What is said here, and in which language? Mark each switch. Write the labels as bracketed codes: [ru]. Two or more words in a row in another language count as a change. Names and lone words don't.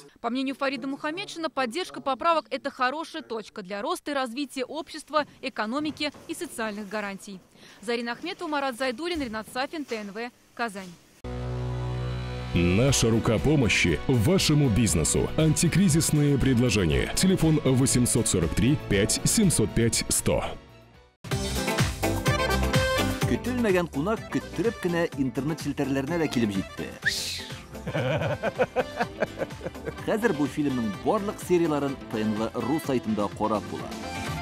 [ru] По мнению Фарида Мухаммедшина, поддержка поправок – это хорошая точка для роста и развития общества, экономики и социальных гарантий. Зарина Ахметова, Марат Зайдуллин, Ринат Сафин, ТНВ, Казань. Наша рука помощи вашему бизнесу. Антикризисные предложения. Телефон 843 5 705 100. [tt] Көтелмәгән кунак көттүреп кенә интернет челтәрләренә дә килеп җитте. Хәзер бу фильмның барлык серияларын ТНВ.ру сайтында карап була.